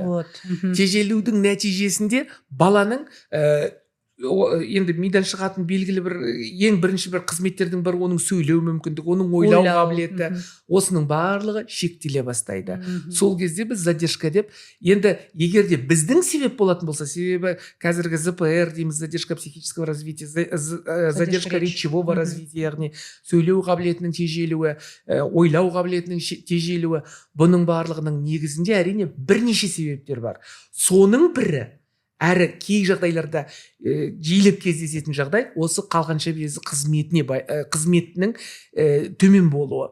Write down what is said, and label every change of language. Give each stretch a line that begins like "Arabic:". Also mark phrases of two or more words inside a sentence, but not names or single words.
Kazakh: Тежелудің нәтижесінде баланың енді мидан шығатын белгілі бір ең бірінші бір қызметтердің бір оның сөйлеу мүмкіндігі, оның ойлау қабілеті, осының барлығы шектеле бастайды. Сол кезде біз задержка деп, енді егер де біздің себеп болатын болса, себебі қазіргі ЗПР дейміз,
Russian: задержка психического развития, задержка речевого развития,
Kazakh: яғни сөйлеу қабілетінің тежелуі, ойлау қабілетінің тежелуі, бұның барлығының негізінде әрине бірнеше себептер бар. Соның бірі, әрі кей жағдайларда жиілеп кездесетін жағдай осы қалғанша безі қызметінің төмен болуы.